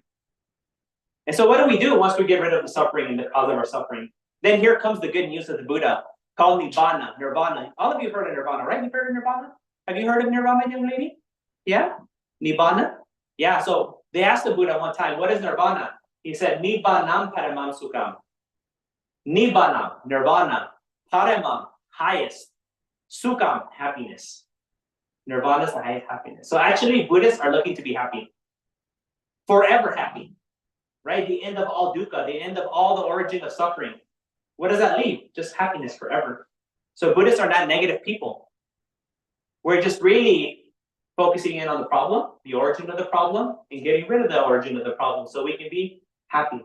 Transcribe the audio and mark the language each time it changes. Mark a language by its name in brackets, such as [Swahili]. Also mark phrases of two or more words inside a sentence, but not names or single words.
[English] And so what do we do once we get rid of the suffering and the cause of our suffering? Then here comes the good news of the Buddha, called Nibbana, Nirvana. All of you have heard of Nirvana, right? You've heard of Nirvana? Have you heard of Nirvana, young lady? Yeah? Nibbana? Yeah, so they asked the Buddha one time, what is Nirvana? He said, [Pali] Nibbanam paramam sukham. Nibbanam, Nirvana, paramam, highest, sukham, [English] happiness. Nirvana is the highest happiness. So actually, Buddhists are looking to be happy. Forever happy. Right? The end of all dukkha, the end of all the origin of suffering. What does that leave? Just happiness forever. So Buddhists are not negative people. We're just really focusing in on the problem, the origin of the problem, and getting rid of the origin of the problem so we can be happy.